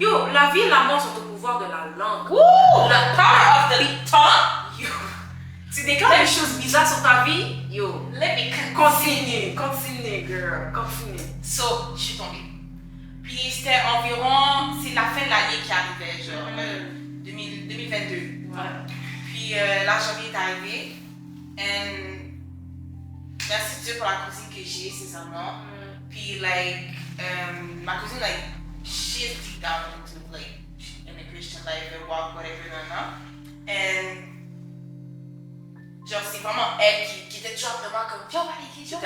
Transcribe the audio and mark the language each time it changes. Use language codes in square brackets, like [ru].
[fr] Yo, la vie et la mort sont au pouvoir de la langue. Woo! [en] The power of the tongue. [fr] Yo, tu déclares des choses bizarres sur ta vie, yo, [en] Let me continue, girl, continue. [fr] So, je suis tombée. Puis c'était environ, c'est la fin de l'année qui arrivait, genre 2022. Ouais. Puis la janvier est arrivée. Et merci Dieu pour la cousine que j'ai, sincèrement. Puis, like, ma cousine, [en] like, she's deep down into, like, in the Christian life, the walk, whatever, and [fr] genre, c'est vraiment elle qui était toujours vraiment comme, viens, on va à l'église, viens, on va